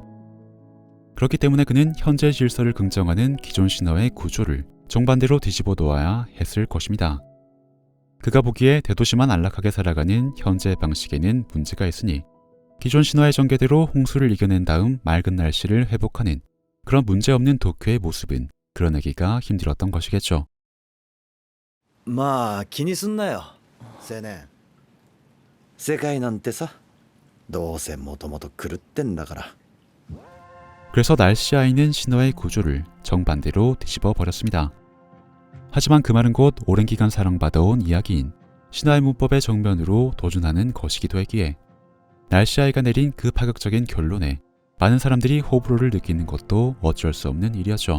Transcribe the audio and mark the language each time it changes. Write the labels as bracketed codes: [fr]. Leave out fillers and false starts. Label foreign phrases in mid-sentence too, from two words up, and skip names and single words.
[ko] 그렇기 때문에 그는 현재 질서를 긍정하는 기존 신화의 구조를 정반대로 뒤집어 놓아야 했을 것입니다. 그가 보기에 대도시만 안락하게 살아가는 현재 방식에는 문제가 있으니 기존 신화의 전개대로 홍수를 이겨낸 다음 맑은 날씨를 회복하는 그런 문제없는 도쿄의 모습은 그려내기가 힘들었던 것이겠죠. [ja] まあ気にすんなよ青年。世界なんてさどうせもともと狂ってんだから。 [ko] 그래서 날씨아이는 신화의 구조를 정반대로 뒤집어 버렸습니다. 하지만 그 말은 곧 오랜 기간 사랑받아온 이야기인 신화의 문법의 정면으로 도전하는 것이기도 했기에 날씨아이가 내린 그 파격적인 결론에 많은 사람들이 호불호를 느끼는 것도 어쩔 수 없는 일이었죠.